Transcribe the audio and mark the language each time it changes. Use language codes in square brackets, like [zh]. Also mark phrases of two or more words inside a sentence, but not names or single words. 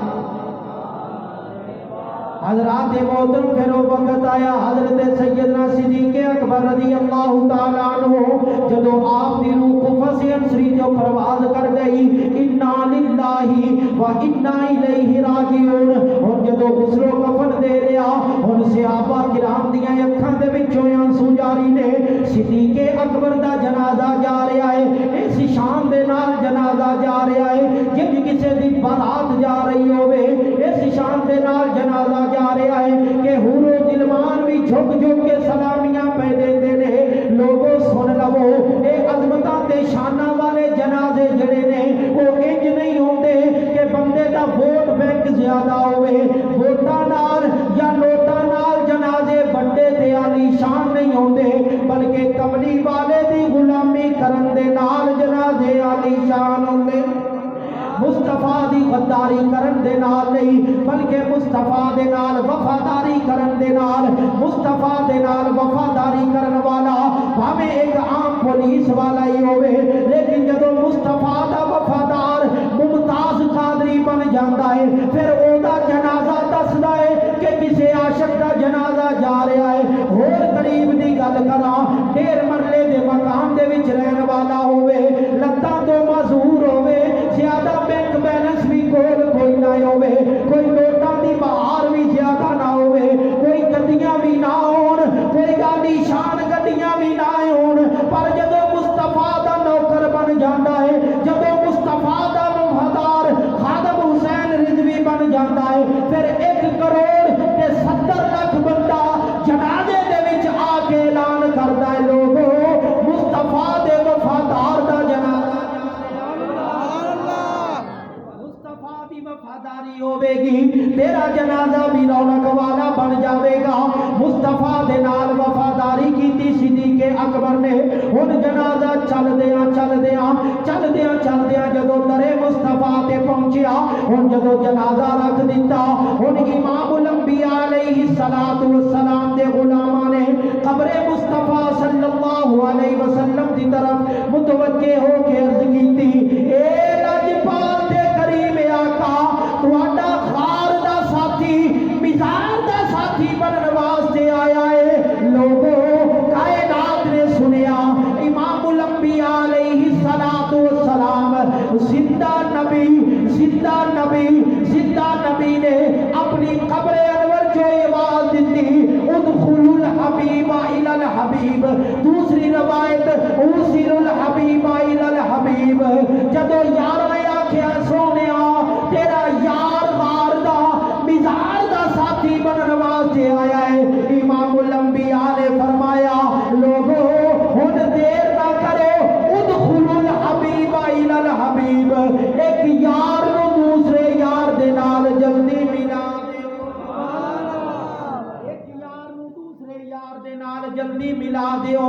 [pa] حضرات محترم پھر وہ وقت آیا حضرت سیدنا صدیق اکبر [ar] رضی اللہ تعالیٰ عنہ [pa] جدو آپ دی روح قفص انسری جو پرواز کر گئی [ar] انا للہ و انا الیہ راجعون [pa] اور جدو غسل و کفن دے لیا ان صحابہ کرام دیاں اکھاں دے وچوں آنسو جاری نے صدیق اکبر دا جنازہ جا رہا ہے اس شان دے نال جنازہ جا رہا ہے جب کسی دی بارات جا رہی ہوئے اس شان دے نال جنازہ جا رہا ہے کہ حور و غلمان بھی جھک کے سلامیاں پہ دیتے نے لوگوں سن لو اے عظمتاں تے شاناں والے جنازے جڑے نے وہ انج نہیں ہوندے کہ بندے دا ووٹ بینک زیادہ ہوئے ووٹاں نال یا نوٹاں نال جنازے بڑے تے عالی شان نہیں ہوندے بلکہ کملی والے دی غلامی کرن دے نال جنازے عالی شان ہوندے مصطفیٰ دی غداری کرن دے نال نہیں بلکہ مصطفیٰ دے نال وفاداری کرن دے نال مصطفیٰ دے نال وفاداری کرن والا بھاویں ایک عام پولیس والا ہی ہوئے لیکن جدو مصطفیٰ دا وفادار ممتاز قادری بن جاندا ہے پھر او دا جنازہ دسدا ہے کہ کسے عاشق دا جنازہ جا رہا ہے اور قریب دی گل کراں 1.5 مرلے دے مکان دے وچ رہن والا ہوئے لتاں تو معذور ہوئے زیادہ بینک بیلنس بھی کوئی نہ ہوئے کوئی نوٹاں دی بہار بھی زیادہ نہ ہوئے کوئی گڈیاں بھی نہ ہون کوئی گاڑی شان گڈیاں بھی نہ ہون پر جدو مصطفیٰ دا نوکر بن جاندا ہے جدو مصطفیٰ دا وفادار خادم حسین رضوی بن جاندا ہے پھر 1 کروڑ تے 70 لاکھ بندہ جنازے دے وچ آ کے اعلان کردا ہے لوگوں مصطفیٰ دے وفادار دا جنازہ وفاداری ہوے گی تیرا جنازہ بھی رونق والا بن جاوے گا مصطفیٰ دے نال وفاداری کیتی صدیق اکبر نے ہن جنازہ چل دیاں جدو درے مصطفیٰ تے پہنچیا ہن جدو جنازہ رکھ دیتا ہن امام الانبیاء [ar] علیہ الصلوۃ والسلام [pa] دے غلاماں نے قبر مصطفیٰ [ar] صلی اللہ علیہ وسلم [pa] دی طرف متوجہ ہو کے عرض کیتی اے لاجپال تے کریم آقا تہاڈا غار دا ساتھی مزار دا ساتھی بنن واسطے آیا ہے لوگوں کائنات نے سنیا امام الانبیاء [ar] علیہ الصلوۃ والسلام [pa] زندہ نبی نے اپنی قبر انور جو آواز دیتی [ar] ادخلوا الحبیب الی الحبیب [pa] دوسری روایت [ar] ارسلوا الحبیب الی الحبیب [pa] جدو یار نے آکھیا سونیا تیرا یار غار دا مزار دا ساتھی بنن واسطے آیا ہے امام الانبیاء نے فرمایا لوگوں ہن دیر نہ کرو [ar] ادخلوا الحبیب الی الحبیب [pa] ایک یار نو دوسرے یار دے نال جلدی ملا دے ایک یار نو دوسرے یار دیدار دے نال جلدی ملا دیو۔